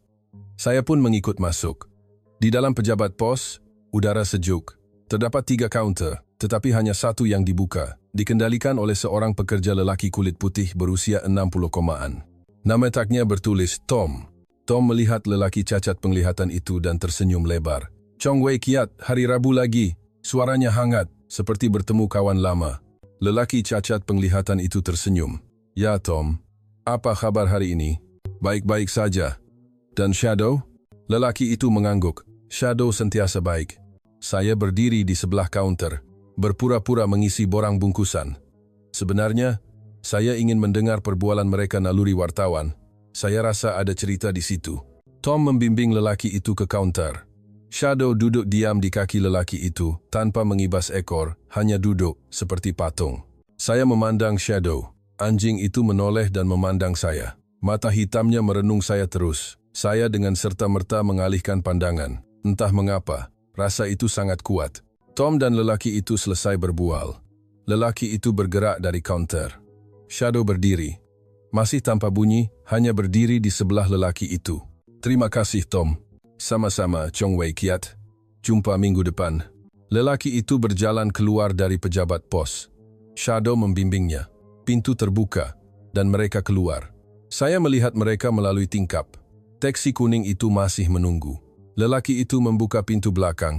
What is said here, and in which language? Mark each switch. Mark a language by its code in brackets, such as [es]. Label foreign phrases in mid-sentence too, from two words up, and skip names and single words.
[ms] Saya pun mengikut masuk. Di dalam pejabat pos, udara sejuk. Terdapat 3 kaunter, tetapi hanya satu yang dibuka, dikendalikan oleh seorang pekerja lelaki kulit putih berusia 60-an. Nama tagnya bertulis Tom. Tom melihat lelaki cacat penglihatan itu dan tersenyum lebar. "Chong Wei Kiat, hari Rabu lagi." Suaranya hangat, seperti bertemu kawan lama. Lelaki cacat penglihatan itu tersenyum. "Ya Tom, apa kabar hari ini?" "Baik-baik saja." "Dan Shadow?" Lelaki itu mengangguk. "Shadow sentiasa baik." Saya berdiri di sebelah kaunter, berpura-pura mengisi borang bungkusan. Sebenarnya, saya ingin mendengar perbualan mereka naluri wartawan. Saya rasa ada cerita di situ. Tom membimbing lelaki itu ke kaunter. Shadow duduk diam di kaki lelaki itu, tanpa mengibas ekor, hanya duduk, seperti patung. Saya memandang Shadow. Anjing itu menoleh dan memandang saya. Mata hitamnya merenung saya terus. Saya dengan serta-merta mengalihkan pandangan. Entah mengapa, rasa itu sangat kuat. Tom dan lelaki itu selesai berbual. Lelaki itu bergerak dari kaunter. Shadow berdiri. Masih tanpa bunyi, hanya berdiri di sebelah lelaki itu. Terima kasih, Tom. Sama-sama, Chong Wei Kiat. Jumpa minggu depan. Lelaki itu berjalan keluar dari pejabat pos. Shadow membimbingnya. Pintu terbuka, dan mereka keluar. Saya melihat mereka melalui tingkap. Taksi kuning itu masih menunggu. Lelaki itu membuka pintu belakang.